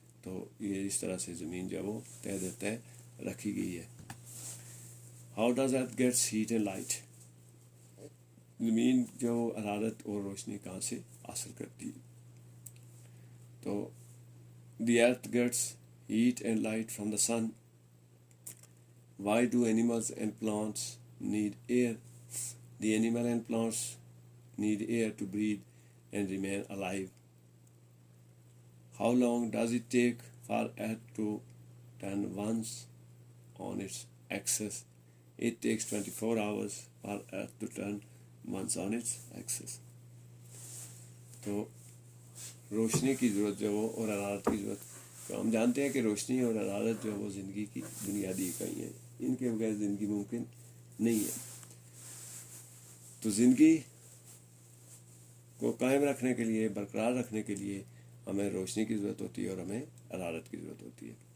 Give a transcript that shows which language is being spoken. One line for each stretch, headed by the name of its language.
Urdu: تو یہ اس طرح سے زمین جو ہے وہ تہ در تہ رکھی گئی ہے.
English: How does earth gets heat and light?
Urdu: زمین جو حرارت اور روشنی کہاں سے حاصل کرتی ہے؟ تو
English: The earth gets heat and light from the sun. Why do animals and plants need air? The animal and plants need air to breathe and remain alive. How long does it take for Earth to turn once on its axis? It takes 24 hours for Earth to turn once on its axis.
Urdu: تو روشنی کی ضرورت جو وہ اور حرارت کی ضرورت، تو ہم جانتے ہیں کہ روشنی اور حرارت جو ہے وہ زندگی کی بنیادی اکائی ہیں. ان کے بغیر زندگی ممکن نہیں ہے. تو زندگی کو قائم رکھنے کے لیے، برقرار رکھنے کے لیے ہمیں روشنی کی ضرورت ہوتی ہے اور ہمیں حرارت کی ضرورت ہوتی ہے.